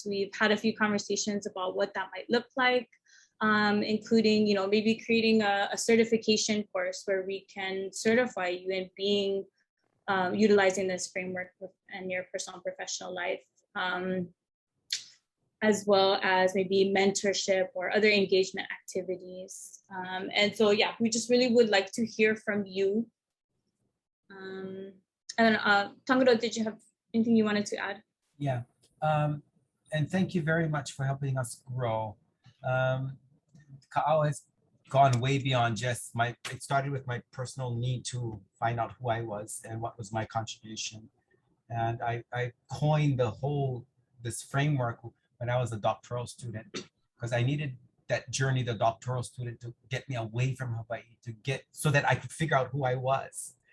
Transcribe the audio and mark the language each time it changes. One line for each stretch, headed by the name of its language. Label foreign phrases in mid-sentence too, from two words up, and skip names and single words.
English: We've had a few conversations about what that might look like. Including, maybe creating a certification course where we can certify you in being utilizing this framework in your personal and professional life, as well as maybe mentorship or other engagement activities. And so, yeah, we just really would like to hear from you. And Tangarō, did you have anything you wanted to add? Yeah, and thank you very much for helping us grow. Kaʻao has gone way beyond just it started with my personal need to find out who I was and what was my contribution. And I coined this framework when I was a doctoral student, because I needed that journey, the doctoral student, to get me away from Hawaii, so that I could figure out who I was.